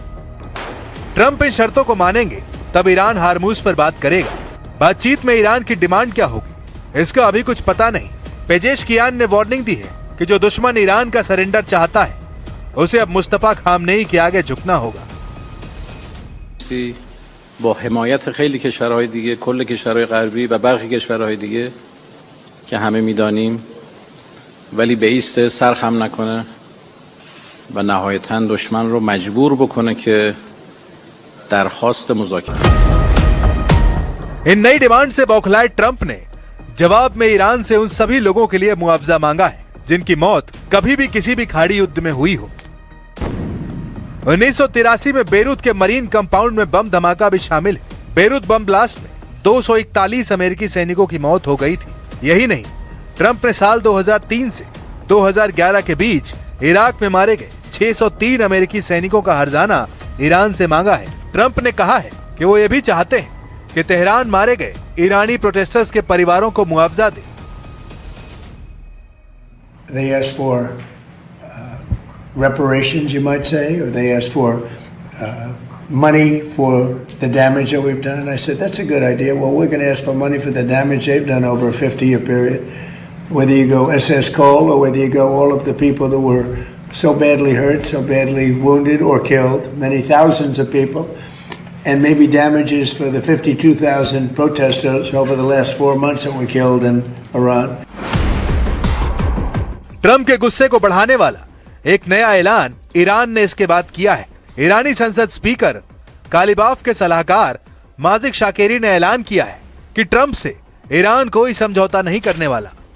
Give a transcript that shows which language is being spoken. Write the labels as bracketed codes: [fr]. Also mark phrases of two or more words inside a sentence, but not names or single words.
[hi] ट्रंप इन शर्तों को मानेंगे तब ईरान हार्मूज पर बात करेगा। बातचीत में ईरान की डिमांड क्या होगी, इसका अभी कुछ पता नहीं। पेजेशकियान ने वार्निंग दी है कि जो दुश्मन ईरान का सरेंडर चाहता है, उसे अब मुस्तफा खामनेई के आगे झुकना होगा। [fa] با حمایت خیلی کشورهای دیگه، کل کشورهای غربی و برخی کشورهای دیگه که همه میدانیم، ولی به ایست سرخم نکنه و نهایتاً دشمن رو مجبور بکنه که درخواست مذاکره. [hi] इन नई डिमांड से बौखलाए ट्रंप ने जवाब में ईरान से उन सभी लोगों के लिए मुआवजा मांगा है जिनकी मौत कभी भी किसी भी खाड़ी युद्ध में हुई हो। 1983 में बेरूत के मरीन कंपाउंड में बम धमाका भी शामिल है। बेरूत बम ब्लास्ट में 241 अमेरिकी सैनिकों की मौत हो गई थी। यही नहीं, ट्रंप ने साल 2003 से 2011 के बीच इराक में मारे गए 603 अमेरिकी सैनिकों का हर्जाना ईरान से मांगा है। ट्रंप ने कहा है कि वो ये भी चाहते हैं कि तेहरान मारे गए ईरानी प्रोटेस्टर्स के परिवारों को मुआवजा दे। [en] They asked for reparations, you might say, or they asked for money for the damage that we've done. I said, that's a good idea. Well, we're going to ask for money for the damage they've done over a 50-year period. Whether you go SS Cole or whether you go all of the people that were so badly hurt, so badly wounded or killed, many thousands of people, and maybe damages for the 52,000 protesters over the last 4 months that were killed in Iran. [hi] ट्रंप के गुस्से को बढ़ाने वाला एक नया ऐलान ईरान ने इसके बाद किया है। ईरानी संसद स्पीकर कालिबाफ के सलाहकार माजिद शाकेरी ने ऐलान किया है कि ट्रंप से ईरान कोई समझौता नहीं करने वाला।